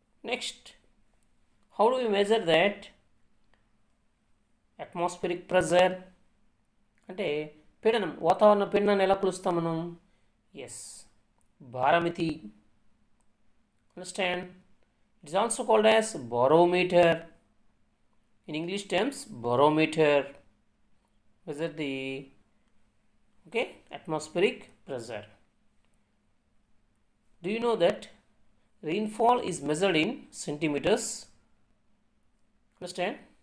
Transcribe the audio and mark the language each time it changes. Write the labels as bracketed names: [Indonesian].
[English] Next, how do we measure that? Atmospheric pressure. [Telugu] అంటే పీడనం, వాతావరణ పీడనాన్ని ఎలా కొలుస్తాం మనం? [English] Yes, భారమితి. Understand? It is also called as barometer. In English terms, barometer. Measure the atmospheric pressure. Do you know that rainfall is measured in centimeters? Understand?